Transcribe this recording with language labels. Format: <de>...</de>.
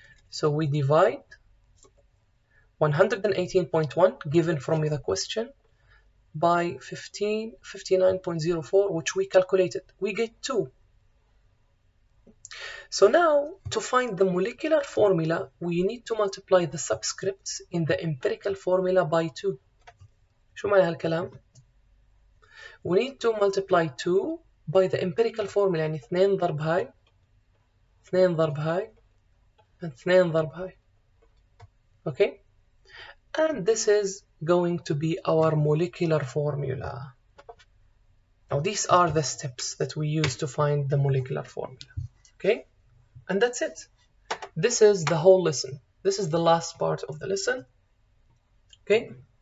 <en>So we divide 118.1 given from the question by 59.04, which we calculated. We get 2. So now, to find the molecular formula, we need to multiply the subscripts in the empirical formula by 2.</en> <ar>شو معنى هالكلام؟</ar> <en>We need to multiply 2 by the empirical formula,</en> <ar>يعني 2 ضرب هاي</ar> <en>2</en> <ar>ضرب هاي</ar> <en>and 2 ضرب هاي. Okay? And this is going to be our molecular formula. Now these are the steps that we use to find the molecular formula. Okay? And that's it. This is the whole lesson. This is the last part of the lesson. Okay?</en>